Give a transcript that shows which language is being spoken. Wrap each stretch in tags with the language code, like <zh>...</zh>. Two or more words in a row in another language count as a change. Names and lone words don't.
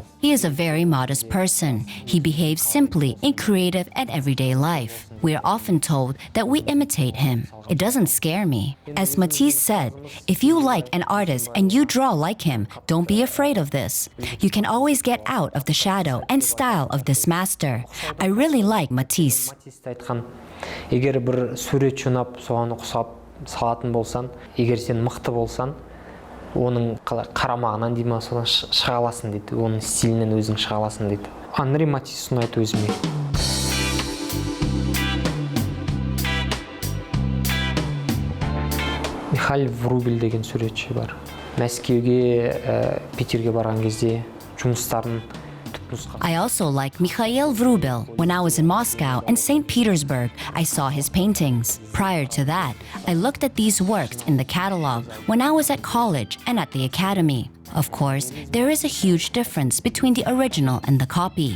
<en>He is a very modest person. He behaves simply in creative and everyday life. We are often told that we imitate him. It doesn't scare me. As Matisse said, if you like an artist and you draw like him, don't be afraid of this. You can always get out of the shadow and style of this master. I really like Matisse.</en> <kk>Егер бір суретші ұнап, соған ұқсап салатын болсан, егер сен мықты болсан, оның қарамағынан дейме, содан шыға аласың дейді. Оның стилінен өзің шыға аласың дейді. Анри Матисс ұнайды өзіме. Михаил Врубель деген суретші бар. Мәскеуге, Питерге барған кезде жұмыстарын</kk> <en>I also like Mikhail Vrubil. When I was in Moscow and St. Petersburg, I saw his paintings. Prior to that, I looked at these works in the catalog when I was at college and at the academy. Of course, there is a huge difference between the original and the copy.</en>